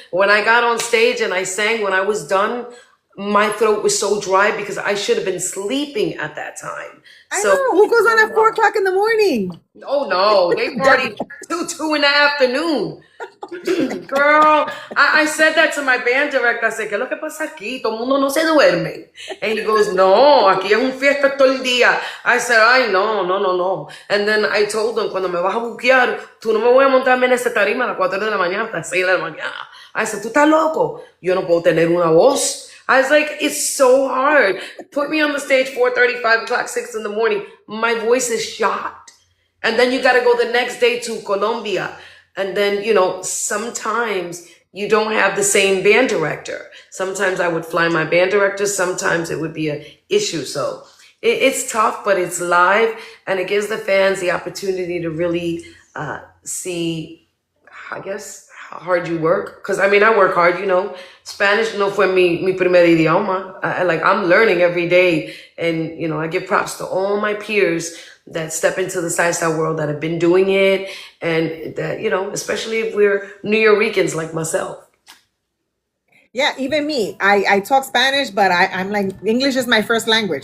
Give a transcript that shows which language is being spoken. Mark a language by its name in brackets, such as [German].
[English] When I got on stage and I sang, when I was done, my throat was so dry because I should have been sleeping at that time. I So, know. Who goes on at 4 o'clock in the morning? oh no, they party 2 in the afternoon. Girl, I said that to my band director. I said, [Spanish] ¿qué es lo que pasa aquí? Todo el mundo no se duerme. [English] And he goes, [Spanish] no, aquí es un fiesta todo el día. [English] I said, [Spanish] ay, no, no, no, no. [English] And then I told them, [Spanish] cuando me vas a buquear, tú no me voy a montarme en esa tarima a las 4 de la mañana hasta las 6 de la mañana. [English] I said, [Spanish] ¿tú estás loco? Yo no puedo tener una voz. [English] I was like, it's so hard. Put me on the stage 4:30, 5 o'clock, 6 in the morning. My voice is shot. And then you got to go the next day to Colombia. And then, sometimes you don't have the same band director. Sometimes I would fly my band director. Sometimes it would be an issue. So it's tough, but it's live. And it gives the fans the opportunity to really see, I guess, how hard you work. Because, I mean, I work hard, Spanish [Spanish] no fue mi primer idioma. [English] I'm learning every day. And, I give props to all my peers that step into the salsa world, that have been doing it, and that, especially if we're New Yorkers like myself. Yeah, even me. I talk Spanish, but I'm like, English is my first language.